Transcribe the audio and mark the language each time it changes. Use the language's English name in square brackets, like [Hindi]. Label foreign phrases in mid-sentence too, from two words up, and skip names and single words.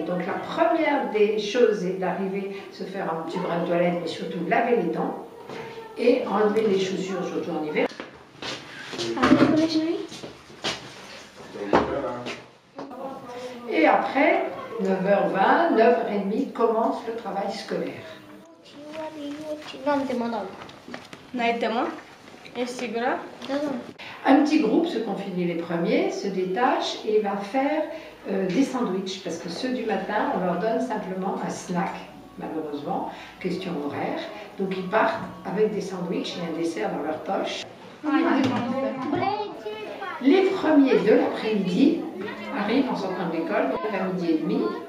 [French] Donc la première des choses est d'arriver se faire un petit brin de toilette, mais surtout laver les dents et enlever les chaussures, surtout en hiver. Et après, 9h20, 9h30, commence le travail scolaire. [Romanian] N-ai temă? Ești sigură? Da, da. [French] Un petit groupe, ceux qui ont fini les premiers, se détache et va faire des sandwichs. Parce que ceux du matin, on leur donne simplement un snack, malheureusement, question horaire. Donc ils partent avec des sandwichs et un dessert dans leur poche. Les premiers de l'après-midi arrivent en sortant de l'école, vers midi et demi.